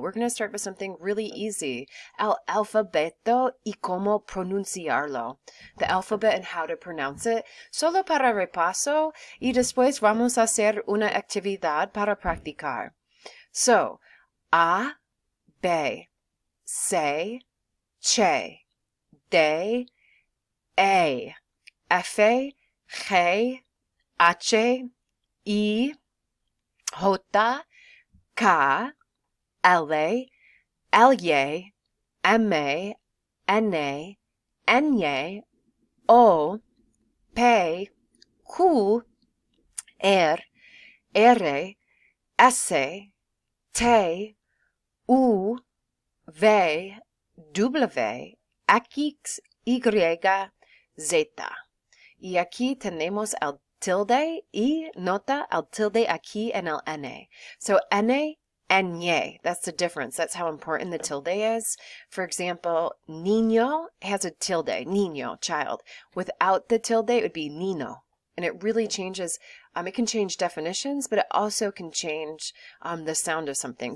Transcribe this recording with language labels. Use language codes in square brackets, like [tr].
[en] We're going to start with something really easy. [es] El alfabeto y cómo pronunciarlo. [en] The alphabet and how to pronounce it, [es] solo para repaso, y después vamos a hacer una actividad para practicar. [en] So, A, B, C, Che, D, E, F, G, H, I, J, K, L, L, M, N, N, O, P, Q, R, R, S, T, U, V, W, X, Y, Z. [es] Y aquí tenemos el tilde y nota el tilde aquí en el N. [en] So N, Nye, that's the difference. That's how important the tilde is. For example, niño has a tilde, niño, child. Without the tilde, it would be nino. And it really changes, it can change definitions, but it also can change the sound of something.